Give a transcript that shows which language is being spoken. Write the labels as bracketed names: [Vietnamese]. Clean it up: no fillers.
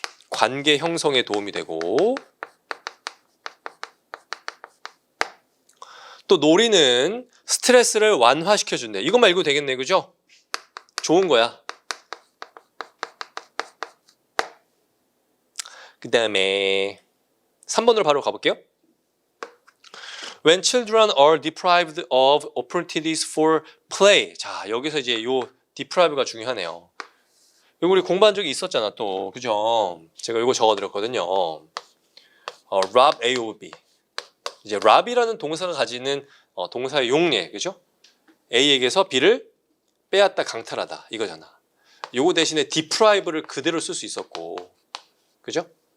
[Korean] 관계 형성에 도움이 되고 또 놀이는 스트레스를 완화시켜준대. 이것만 읽어도 되겠네. 그죠? 좋은 거야. 그 다음에 3번으로 바로 가볼게요. [English] When children are deprived of opportunities for play. [Korean] 자, 여기서 이제 요 deprive가 중요하네요. 이거 우리 공부한 적이 있었잖아 또. 그죠? 제가 이거 적어드렸거든요. [English] rob A of B. [Korean] 이제 rob이라는 동사가 가지는 동사의 용례. 그죠? A에게서 B를 빼앗다 강탈하다. 이거잖아. 요거 대신에 deprive를 그대로 쓸 수 있었고. 그죠?